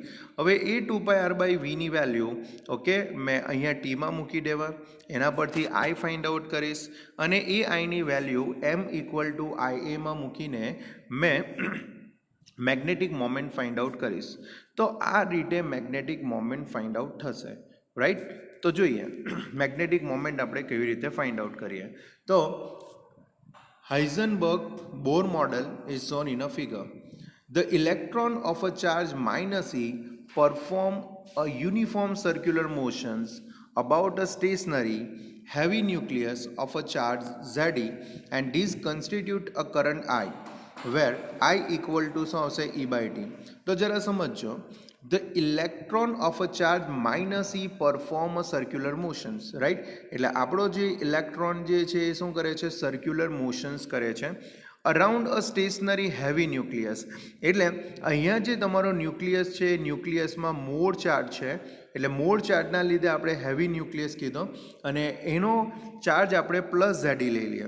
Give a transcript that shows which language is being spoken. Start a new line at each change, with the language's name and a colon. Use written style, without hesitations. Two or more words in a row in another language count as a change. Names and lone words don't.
Gujarati: હવે એ 2πr બાય વીની વેલ્યુ, ઓકે, મેં અહીંયા ટીમાં મૂકી દેવા, એના પરથી આઈ
English: find out
Gujarati: કરીશ, અને એ આઈની વેલ્યુ m
English: equal to
Gujarati: IA મૂકીને મેં
English: magnetic moment find out
Gujarati: કરીશ. તો આ રીતે
English: magnetic moment find out
Gujarati: થશે, રાઈટ. તો જોઈએ
English: magnetic moment
Gujarati: આપણે કેવી રીતે
English: find out
Gujarati: કરીએ.
English: તો Heisenberg Bohr model is shown in a figure. the electron of a charge -e perform a uniform circular motions about a stationary heavy nucleus of a charge Ze, and these constitute a current I, where I equal to
Gujarati: શું આવશે?
English: E by T.
Gujarati: તો જરા સમજો,
English: the electron of a charge -e perform a circular motions, right.
Gujarati: એટલે આપણો જે ઇલેક્ટ્રોન જે છે એ શું કરે છે?
English: circular motions
Gujarati: કરે છે
English: around a stationary heavy nucleus.
Gujarati: એટલે અહીંયા જે તમારો ન્યુક્લિયસ છે, ન્યુક્લિયસમાં
English: more charge
Gujarati: છે, એટલે
English: more charge
Gujarati: લીધે આપણે
English: heavy nucleus
Gujarati: કીધો, અને એનો ચાર્જ આપણે
English: plus Ze
Gujarati: લઈ લઈએ.